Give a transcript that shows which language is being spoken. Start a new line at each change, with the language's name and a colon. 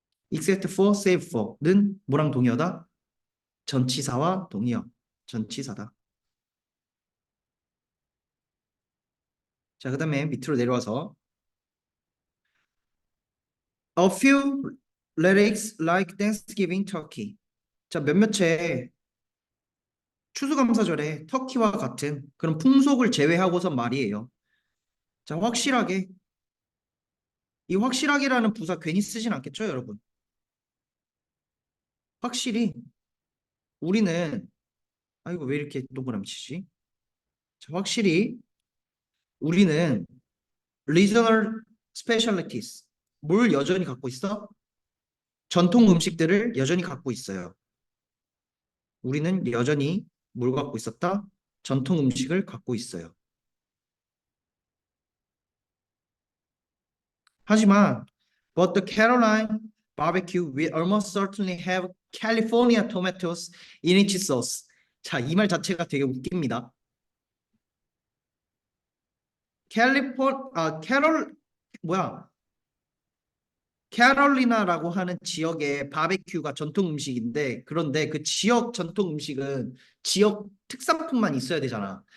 English: except for, save for
Korean: 는 뭐랑 동의어다? 전치사와 동의어. 전치사다. 자, 그 다음에 밑으로 내려와서
English: a few lyrics like Thanksgiving turkey.
Korean: 자, 몇몇의 추수감사절에 터키와 같은 그런 풍속을 제외하고선 말이에요. 자, 확실하게 이 확실하게라는 부사 괜히 쓰진 않겠죠, 여러분? 확실히 우리는 아이고 왜 이렇게 동그라미 치지? 자, 확실히 우리는
English: regional specialties
Korean: 뭘 여전히 갖고 있어? 전통 음식들을 여전히 갖고 있어요. 우리는 여전히 뭘 갖고 있었다? 전통 음식을 갖고 있어요. 하지만
English: but the Caroline barbecue will almost certainly have California tomatoes in its sauce.
Korean: 자, 이 말 자체가 되게 웃깁니다. 캐롤 뭐야? 캐롤리나라고 하는 지역의 바베큐가 전통 음식인데 그런데 그 지역 전통 음식은 지역 특산품만 있어야 되잖아.